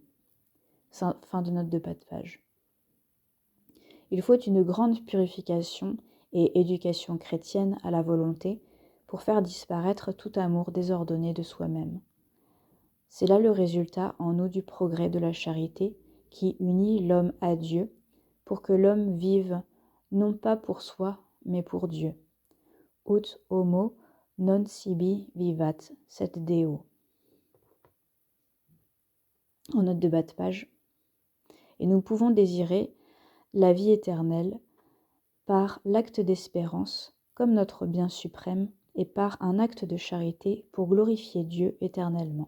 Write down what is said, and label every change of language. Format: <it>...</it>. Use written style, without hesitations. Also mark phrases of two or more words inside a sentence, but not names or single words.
<fr>Fin de note de bas de page. Il faut une grande purification et éducation chrétienne à la volonté pour faire disparaître tout amour désordonné de soi-même. C'est là le résultat en nous du progrès de la charité qui unit l'homme à Dieu pour que l'homme vive non pas pour soi, mais pour Dieu.</fr> <la>Ut homo non sibi vivat, sed Deo.</la> <fr>En note de bas de page. Et nous pouvons désirer la vie éternelle par l'acte d'espérance comme notre bien suprême et par un acte de charité pour glorifier Dieu éternellement.</fr>